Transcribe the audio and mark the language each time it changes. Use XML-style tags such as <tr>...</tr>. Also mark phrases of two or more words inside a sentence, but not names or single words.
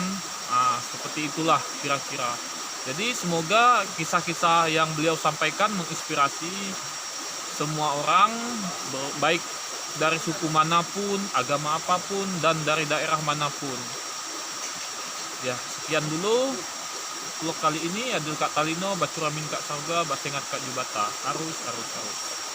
<id>Seperti itulah kira-kira. Jadi semoga kisah-kisah yang beliau sampaikan menginspirasi semua orang, baik dari suku manapun, agama apapun, dan dari daerah manapun. Ya, sekian dulu vlog kali ini.</id> <knx>Adil Kak Talino, Bacuramin Kak Sarga, Basengat Kak Jubata. Arus.</knx>